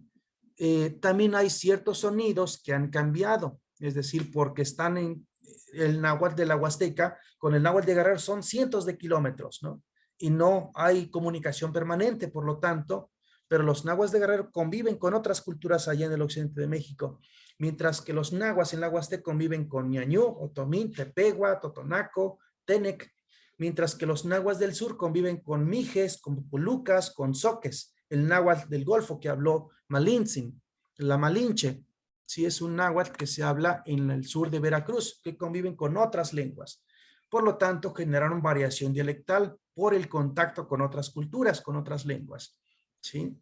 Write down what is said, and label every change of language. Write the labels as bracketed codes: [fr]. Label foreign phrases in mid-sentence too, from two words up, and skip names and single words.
[es] También hay ciertos sonidos que han cambiado, es decir, porque están en el náhuatl de la Huasteca, con el náhuatl de Guerrero son cientos de kilómetros, ¿no? Y no hay comunicación permanente, por lo tanto, pero los náhuatl de Guerrero conviven con otras culturas allá en el occidente de México, mientras que los náhuatl en la Huasteca conviven con ñañú, otomí, tepegua, totonaco, tenec, mientras que los náhuatl del sur conviven con mijes, con pulucas, con zoques. El náhuatl del Golfo que habló Malintzin, la Malinche, sí es un náhuatl que se habla en el sur de Veracruz, que conviven con otras lenguas. Por lo tanto, generaron variación dialectal por el contacto con otras culturas, con otras lenguas, ¿sí?